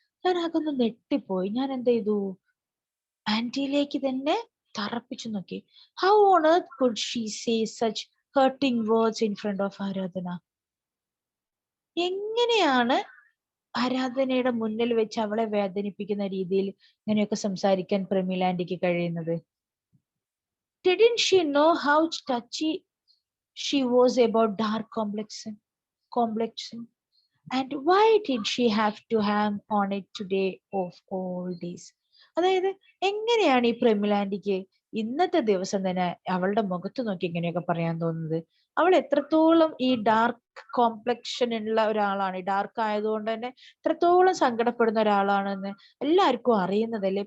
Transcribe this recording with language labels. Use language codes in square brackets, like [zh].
[ml] ഞാൻ അതൊന്ന് നെട്ടിപ്പോയി. ഞാൻ എന്ത് ചെയ്തു, ആന്റിയിലേക്ക് തന്നെ തറപ്പിച്ചു നോക്കി. [en] How on earth could she say such hurting words in front of Aradhana. [ml] എങ്ങനെയാണ് ആരാധനയുടെ മുന്നിൽ വെച്ച് അവളെ വേദനിപ്പിക്കുന്ന രീതിയിൽ ഇങ്ങനെയൊക്കെ സംസാരിക്കാൻ പ്രമീല ആന്റിക്ക് കഴിയുന്നത്? [en] Didn't she know how touchy she was about dark complexion? And why did she have to hang on it today of all days? [ml] അതായത് എങ്ങനെയാണ് ഈ പ്രമീല ആന്റിക്ക് ഇന്നത്തെ ദിവസം തന്നെ അവളുടെ മുഖത്ത് നോക്കി ഇങ്ങനെയൊക്കെ പറയാൻ തോന്നുന്നത്? അവൾ എത്രത്തോളം ഈ ഡാർക്ക് കോംപ്ലക്ഷൻ ഉള്ള ഒരാളാണ്, ഡാർക്ക് ആയതുകൊണ്ട് തന്നെ എത്രത്തോളം സങ്കടപ്പെടുന്ന ഒരാളാണെന്ന് എല്ലാവർക്കും അറിയുന്നതല്ലേ.